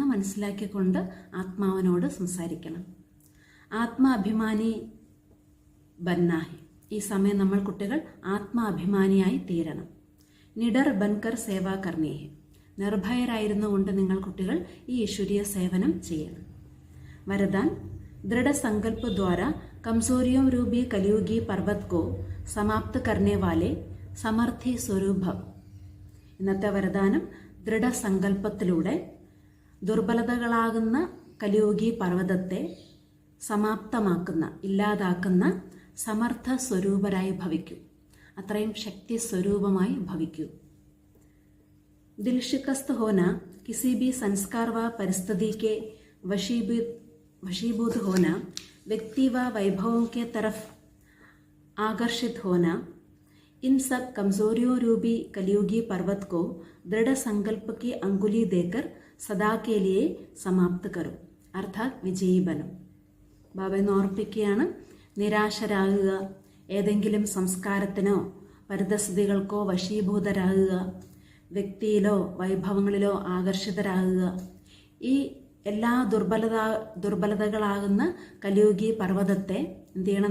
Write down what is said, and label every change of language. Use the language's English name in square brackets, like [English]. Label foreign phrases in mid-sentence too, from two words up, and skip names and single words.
[Malayalam] ആത്മാവാണെന്ന് മനസ്സിലാക്കിക്കൊണ്ട് ആത്മാവിനോട് സംസാരിക്കണം. [Hindi] आत्माभिमानी बनना है. [Malayalam] ഈ സമയം നമ്മൾ കുട്ടികൾ ആത്മാഭിമാനിയായി തീരണം. [Hindi] निडर बनकर सेवा करनी है. [Malayalam] നിർഭയരായിരുന്നു കൊണ്ട് നിങ്ങൾ കുട്ടികൾ ഈ ഈശ്വരീയ സേവനം ചെയ്യണം. [Hindi] വരദാൻ दृढ़ संकल्प द्वारा कमजोरियों रूपी कलियुगी पर्वत को समाप्त करने वाले [Malayalam] സമർത്ഥി സ്വരൂപം. ഇന്നത്തെ വരദാനം ദൃഢസങ്കല്പത്തിലൂടെ ദുർബലതകളാകുന്ന കലിയുഗി പർവ്വതത്തെ സമാപ്തമാക്കുന്ന, ഇല്ലാതാക്കുന്ന സമർത്ഥ സ്വരൂപരായി ഭവിക്കൂ. അത്രയും ശക്തി സ്വരൂപമായി ഭവിക്കൂ. [Hindi] दिल शिकस्त होना, किसी भी संस्कार व परिस्थिति के वशीभूत होना, व्यक्ति व वैभवों के तरफ आकर्षित होना, इन सब कमजोरियों रूपी कलियुगी पर्वत को दृढ़ संकल्प की अंगुली देकर सदा के लिए समाप्त करो. अर्थात विजयी बनो. [Malayalam] ബാബ എന്ന് ഓർപ്പിക്കുകയാണ്, നിരാശരാകുക, ഏതെങ്കിലും സംസ്കാരത്തിനോ പരിതസ്ഥിതികൾക്കോ വശീഭൂതരാകുക, വ്യക്തിയിലോ വൈഭവങ്ങളിലോ ആകർഷിതരാകുക. ഈ എല്ലാ ദുർബലതകളാകുന്ന കലിയുഗി പർവ്വതത്തെ എന്ത് ചെയ്യണം?